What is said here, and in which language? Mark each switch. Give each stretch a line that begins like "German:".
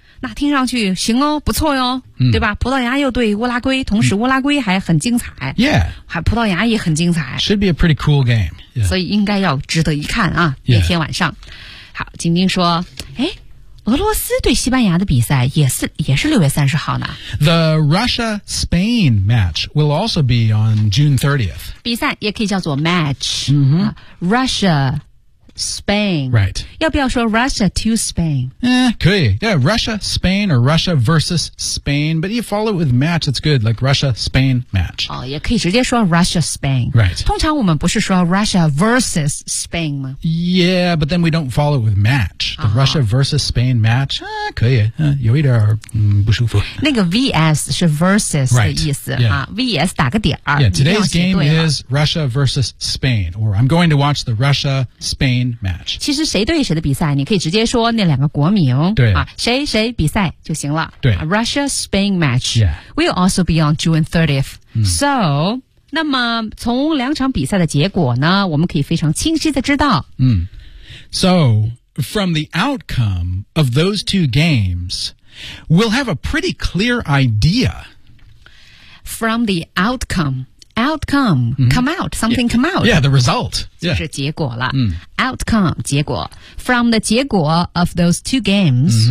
Chinese: 那听上去行哦不错哟、对吧葡萄牙又对乌拉圭同时乌拉圭还很精彩、
English: Yeah
Chinese: 还葡萄牙也很精彩
English: Should be a pretty cool game
Chinese: 所以应该要值得一看啊，那天晚上。好，晶晶说，诶，俄罗斯对西班牙的比赛也是6月30号呢。
English: The Russia-Spain match will also be on June 30th.
Chinese: 比赛也可以叫做 match.、 Mm-hmm.
English: Russia-Spain. Right.
Chinese: 要不要说 Russia to Spain? 可以。
English: Yeah, Russia-Spain or Russia versus Spain. But you follow it with match, it's good. Like Russia-Spain match.
Chinese: 哦，也可以直接说 Russia-Spain.
English: Right.
Chinese: 通常我们不是说 Russia versus Spain 吗？
English: Yeah, but then we don't follow it with match. The、uh-huh. Russia versus Spain match.
Chinese: 可以、有一点、不舒服。那个 VS 是 versus 的意思、
English: right. yeah.
Chinese: 啊、VS 打个点。
English: Yeah, today's game is Russia versus Spain. Or I'm going to watch the Russia-Spain. Match.
Chinese: 其实谁对谁的比赛你可以直接说那两个国名对、啊、谁谁比赛就行了对
English: Russia-Spain match、 yeah. will also be on June 30th、 mm.
Chinese: So 那么从两场比赛的结果呢我们可以非常清晰的知道、 mm.
English: So from the outcome of those two games we'll have a pretty clear idea from the outcome,、mm-hmm. come out, something yeah, come out. Yeah, the result.
Chinese: 就是结果了、mm.
English: Outcome, 结果 From the 结果 of those two games,、